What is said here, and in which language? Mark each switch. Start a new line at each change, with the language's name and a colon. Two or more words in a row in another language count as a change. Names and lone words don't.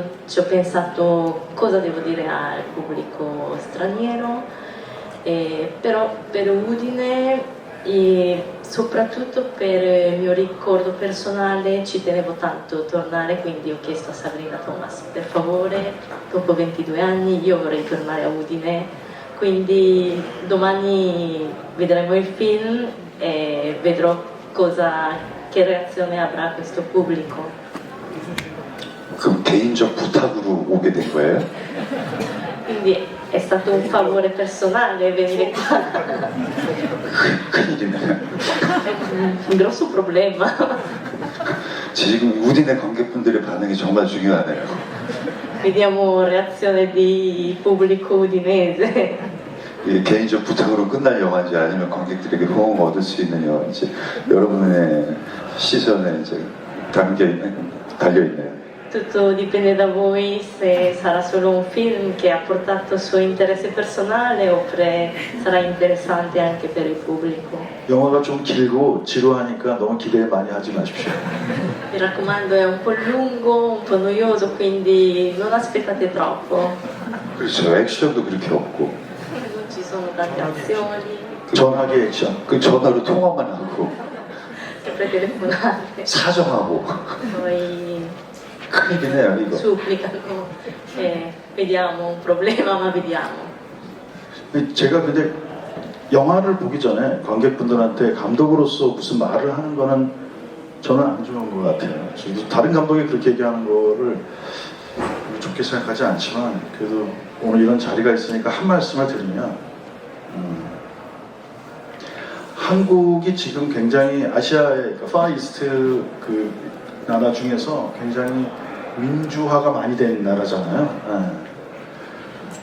Italian: ci ho pensato cosa devo dire al pubblico straniero, però per Udine e soprattutto per il mio ricordo personale ci tenevo tanto a tornare, quindi ho chiesto a Sabrina Thomas, per favore, dopo 22 anni io vorrei tornare a Udine, quindi domani vedremo il film e vedrò che reazione avrà questo pubblico.
Korean: 그럼 개인적 부탁으로 오게 된 거예요?
Italian: Quindi è stato un favore personale venire qua.
Korean: 큰일이네.
Italian: Un grosso problema.
Korean: 지금 우딘의 관객분들의 반응이 정말 중요하네요.
Italian: Vediamo reazione di pubblico udinese.
Korean: 이게 개인적 부탁으로 끝날 영화인지 아니면 관객들에게 호응을 얻을 수 있는 영화인지 여러분의 시선에 이제 달려있네요.
Italian: Tutto dipende da voi se sarà solo un film che ha portato il suo interesse personale oppure sarà interessante anche per il pubblico.
Korean: 영화가 좀 길고 지루하니까 너무 기대 많이 하지 마십시오.
Italian: Mi raccomando, è un po' lungo, un po' noioso, quindi non aspettate troppo.
Korean: 그렇죠. 액션도 그렇게 없고
Italian: Non ci sono tante azioni,
Korean: 전화기 액션. 그 전화로 통화만 하고
Italian: sempre telefonate,
Korean: 사정하고
Italian: poi
Korean: 큰일이네요 이거.
Italian: supplicano, vediamo un problema, ma vediamo.
Korean: 제가 근데 영화를 보기 전에 관객분들한테 감독으로서 무슨 말을 하는 거는 저는 안 좋은 것 같아요. 저도 다른 감독이 그렇게 얘기하는 거를 좋게 생각하지 않지만 그래도 오늘 이런 자리가 있으니까 한 말씀을 드리면 한국이 지금 굉장히 아시아의 파이스트 그 나라 중에서 굉장히 민주화가 많이 된 나라잖아요.